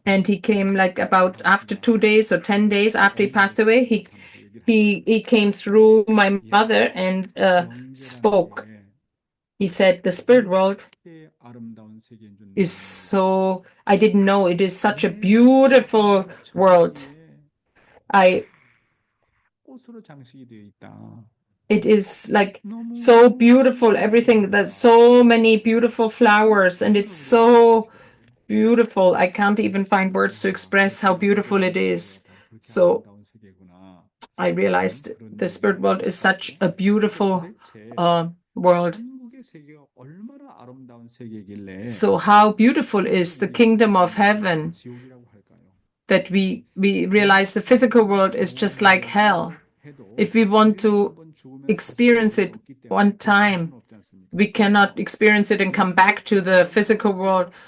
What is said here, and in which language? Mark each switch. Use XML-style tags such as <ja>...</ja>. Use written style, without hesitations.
<en>and he came like about after 2 days or 10 days after he passed away. He came through my mother and spoke. He said the spirit world</en> <ko>아름다운 세계인 줄</ko> <en>is so, I didn't know it is such a beautiful world.</en> <ko>꽃으로 장식이 되어 있다.</ko> <en>It is like so beautiful, everything. There's so many beautiful flowers, and it's so beautiful. I can't even find words to express how beautiful it is. So I realized the spirit world is such a beautiful world.</en> <ko>천국의 세계가 얼마나 아름다운 세계이길래</ko> <en>So how beautiful is the kingdom of heaven</en> <ko>지옥이라고 할까요?</ko> <en>that we realize the physical world is just like hell. If we want to experience it one time, we cannot experience it and come back to the physical world.</en>